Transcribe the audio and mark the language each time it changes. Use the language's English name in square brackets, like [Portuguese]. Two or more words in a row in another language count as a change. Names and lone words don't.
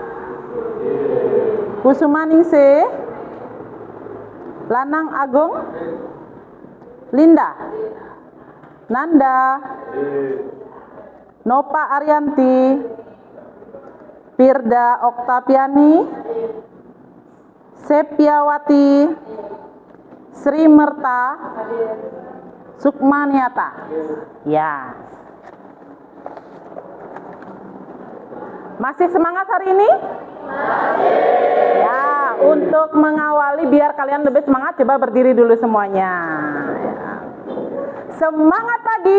[Indonesian] Kusumaningsih, Lanang Agung, Linda, Nanda, Nopa Arianti, Firda Oktaviani, Septiawati, Sri Merta, Sukmaniata. Ya. Masih semangat hari ini? Masih. Ya, untuk mengawali biar kalian lebih semangat, coba berdiri dulu semuanya. Ya. Semangat pagi.